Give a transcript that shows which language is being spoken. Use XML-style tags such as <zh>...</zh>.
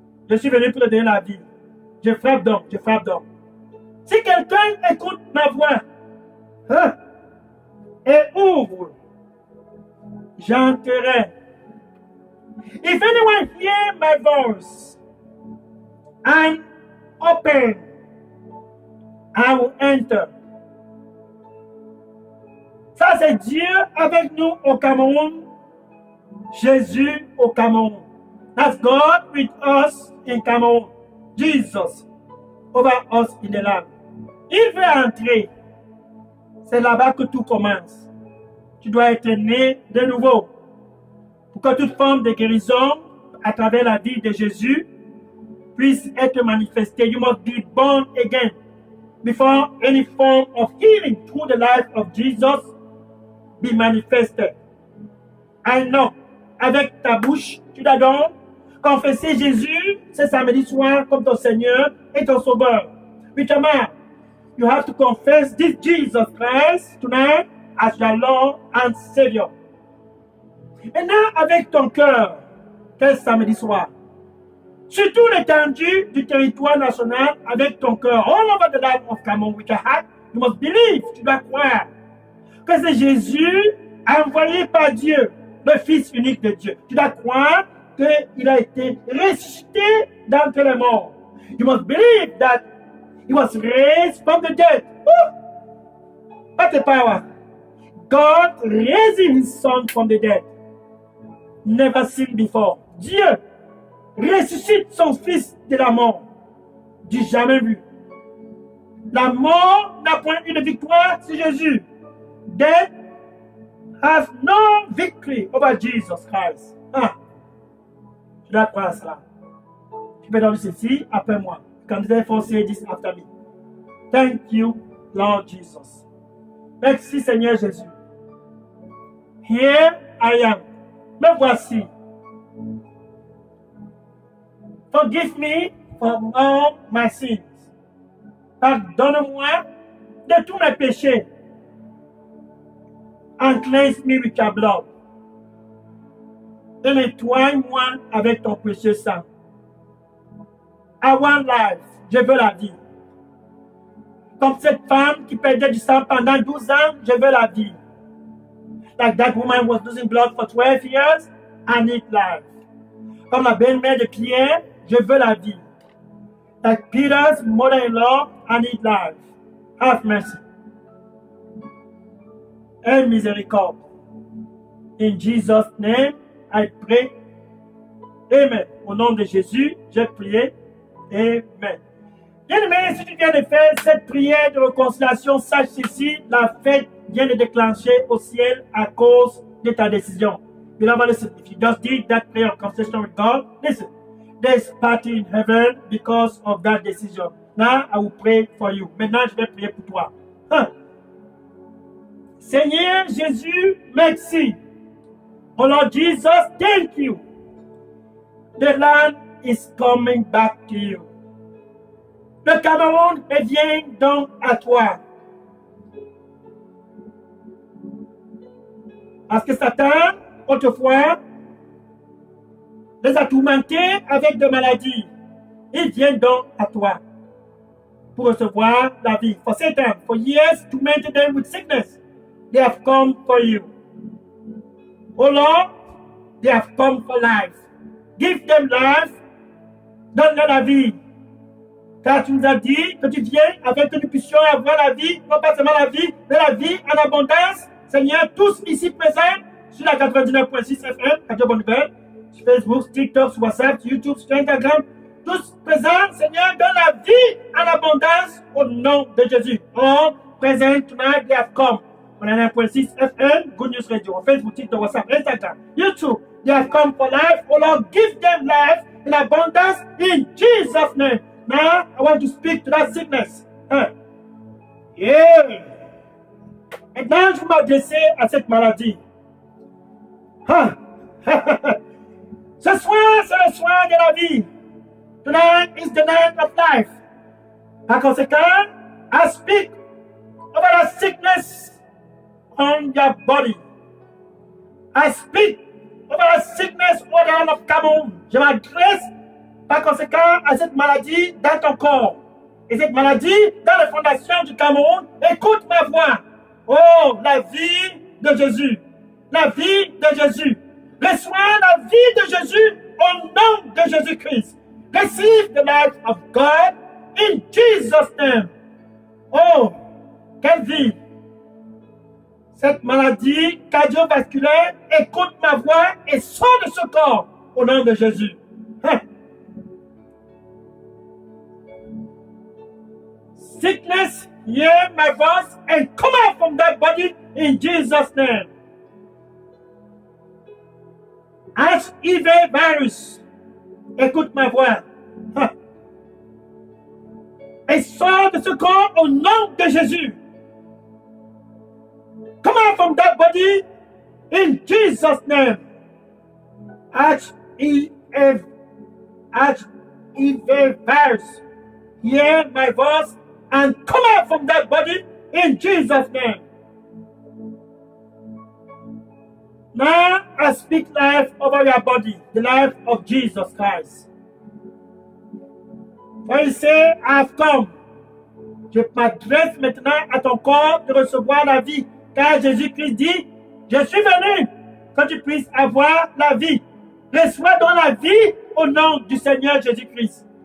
<fr>Je suis venu pour te donner la vie. Je frappe donc. Si quelqu'un écoute ma voix, et ouvre, j'entrerai.</fr> <en>If anyone hear my voice and open, I will enter.</en> <fr>Ça, c'est Dieu avec nous au Cameroun, Jésus au Cameroun.</fr> <en>That's God with us in Cameroun. Jesus over us in the land.</en> <fr>Il veut entrer. C'est là-bas que tout commence. Tu dois être né de nouveau. Pour que toute forme de guérison à travers la vie de Jésus puisse être manifestée.</fr> <en>You must be born again before any form of healing through the life of Jesus be manifested. I know.</en> <fr>Avec ta bouche, tu dois donc confesser Jésus ce samedi soir comme ton Seigneur et ton Sauveur. Huitièmement,</fr> <en>you have to confess this Jesus Christ tonight as your Lord and Savior.</en> <fr>Maintenant, avec ton cœur, quel samedi soir, sur toute l'étendue du territoire national, avec ton cœur,</fr> <en>all over the land of Cameroon, with your heart, you must believe,</en> <fr>tu dois croire que c'est Jésus envoyé par Dieu, le Fils unique de Dieu. Tu dois croire qu'il a été ressuscité d'entre les morts.</fr> <en>You must believe that he was raised from the dead. What a power! God raised his son from the dead. Never seen before.</en> <fr>Dieu ressuscite son fils de la mort. Du jamais vu. La mort n'a point eu de victoire sur Jésus.</fr> <en>Death has no victory over Jesus Christ.</en> <fr>Je dois croire à cela. Tu peux donner ceci après moi.</fr> <en>Can therefore say this after me. Thank you, Lord Jesus.</en> <fr>Merci Seigneur Jésus.</fr> <en>Here I am.</en> <fr>Me voici.</fr> <en>Forgive me for all my sins.</en> <fr>Pardonne-moi de tous mes péchés.</fr> <en>And cleanse me with your blood.</en> <fr>Et nettoie-moi avec ton précieux sang.</fr> <en>I want life.</en> <fr>Je veux la vie. Comme cette femme qui perdait du sang pendant 12 ans, je veux la vie.</fr> <en>Like that woman was losing blood for 12 years, I need life.</en> <fr>Comme la belle-mère de Pierre, je veux la vie.</fr> <en>Like Peter's mother-in-law, I need life. Have mercy. And</en> <fr>miséricorde.</fr> <en>In Jesus' name, I pray. Amen.</en> <fr>Au nom de Jésus, j'ai prié. Amen. Bien-aimé, si tu viens de faire cette prière de réconciliation, sache ceci, la fête vient de déclencher au ciel à cause de ta décision.</fr> <en>Beloved, listen, if you just did that prayer of confession with God, listen, there's party in heaven because of that decision. Now, I will pray for you.</en> <fr>Maintenant, je vais prier pour toi. Seigneur Jésus, merci.</fr> <en>Oh Lord Jesus, thank you. The land is coming back to you.</en> <fr>Le Cameroun revient donc à toi. Parce que Satan, autrefois, les a tourmentés avec des maladies. Il vient donc à toi pour recevoir la vie.</fr> <en>For Satan, for years, tormented them with sickness. They have come for you. Oh Lord, they have come for life. Give them life.</en> <fr>Donne-leur la vie. Car tu nous as dit que tu viens afin que nous puissions avoir la vie, non pas seulement la vie, mais la vie en abondance. Seigneur, tous ici présents sur la 99.6 FM, Radio Bonne Nouvelle, sur Facebook, TikTok, sur WhatsApp, sur YouTube, sur Instagram, tous présents, Seigneur, donne la vie en abondance au nom de Jésus.</fr> <en>All present tonight, they have come. On a 9.6 FM, Good News Radio, Facebook, TikTok, WhatsApp, Instagram, YouTube. They have come for life. Oh Lord, give them life in abundance in Jesus' name. Now, I want to speak to that sickness. Yeah.</en> <fr>Maintenant, je vais m'adresser à cette maladie. Ce soir, c'est le soir de la vie.</fr> <en>Tonight is the night of life.</en> <fr>Par conséquent,</fr> <en>I speak over that sickness on your body. I speak over that sickness all the land of Cameroon.</en> <fr>Je m'adresse par conséquent à cette maladie dans ton corps. Et cette maladie dans les fondations du Cameroun, écoute ma voix. Oh, la vie de Jésus. La vie de Jésus. Reçois la vie de Jésus au nom de Jésus-Christ.</fr> <en>Receive the life of God in Jesus' name.</en> <fr>Oh, quelle vie. Cette maladie cardiovasculaire, écoute ma voix et sors de ce corps au nom de Jésus.</fr> <en>Sickness, hear my voice and come out from that body in Jesus' name.</en> <fr>HIV virus, écoute ma voix. Et sors de ce corps au nom de Jésus.</fr> <en>Come out from that body in Jesus' name. HIV HIV virus. Hear my voice and come out from that body in Jesus' name. Now I speak life over your body, the life of Jesus Christ.</en> <fr>Quand il sait,</fr> <en>I have come.</en> <fr>Je m'adresse maintenant à ton corps de recevoir la vie. Car Jésus-Christ dit, je suis venu que tu puisses avoir la vie. Reçois donc la vie au nom du Seigneur Jésus-Christ.</fr>